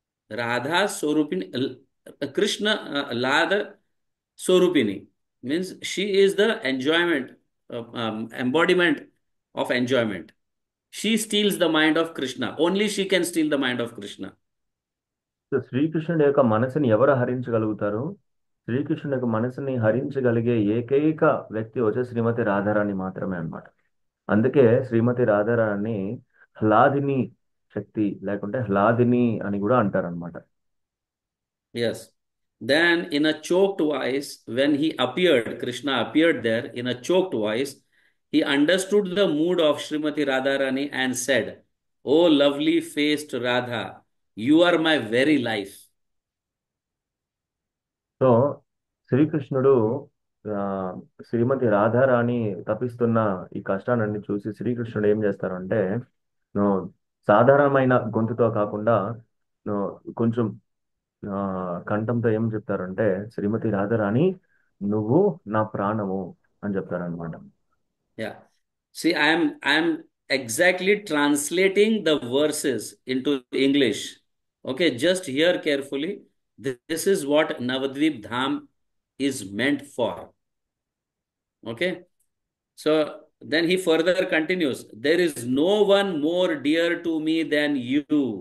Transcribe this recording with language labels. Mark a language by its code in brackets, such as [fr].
[sa] Radha Swarupini. Krishna Lada Swarupini. [en] Means she is the enjoyment, embodiment of enjoyment. She steals the mind of Krishna. Only she can steal the mind of Krishna. [te] So శ్రీకృష్ణుడి యొక్క మనసుని ఎవరు హరించగలుగుతారు? శ్రీకృష్ణుడి యొక్క మనసుని హరించగలిగే ఏకైక వ్యక్తి వచ్చే శ్రీమతి రాధారాణి మాత్రమే అన్నమాట. అందుకే శ్రీమతి రాధారాణి హ్లాదిని శక్తి లేకుంటే హ్లాదిని అని కూడా అంటారనమాట. [en] Yes. Then in a choked voice, when he appeared, Krishna appeared there in a choked voice, he understood the mood of Srimati Radharani and said, "Oh lovely faced Radha, you are my very life." [te] So శ్రీకృష్ణుడు ఆ, శ్రీమతి రాధారాణి తపిస్తున్న ఈ కష్టాన్ని చూసి శ్రీకృష్ణుడు ఏం చేస్తారంటే no, సాధారణమైన గొంతుతో కాకుండా నో, కొంచెం కంఠంతో ఏం చెప్తారంటే శ్రీమతి రాధారాణి నువ్వు నా ప్రాణము అని చెప్తారనమాట. [en] Yeah. See, I am exactly translating the verses into English. Okay, just hear carefully. This is what Navadvip Dham is meant for. Okay. So then he further continues, there is no one more dear to me than you.